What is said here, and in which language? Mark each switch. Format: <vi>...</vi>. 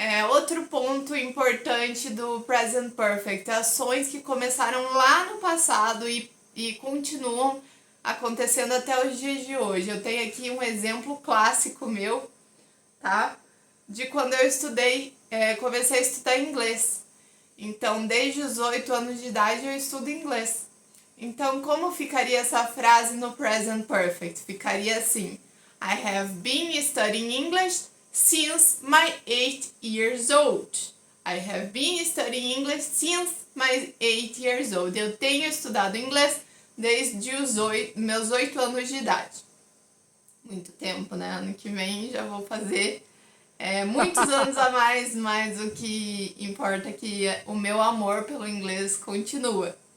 <pt>Outro ponto importante do present perfect, ações que começaram lá no passado e continuam acontecendo até os dias de hoje. Eu tenho aqui um exemplo clássico meu, tá? De quando eu comecei a estudar inglês. Então, desde os 8 anos de idade eu estudo inglês. Então, como ficaria essa frase no present perfect? Ficaria assim:</pt> <en>I have been studying English since my 8 years old. I have been studying English since my 8 years old.</en> <pt>Eu tenho estudado inglês desde os meus 8 anos de idade. Muito tempo, né? Ano que vem já vou fazer muitos anos a mais, mas o que importa é que o meu amor pelo inglês continua.</pt>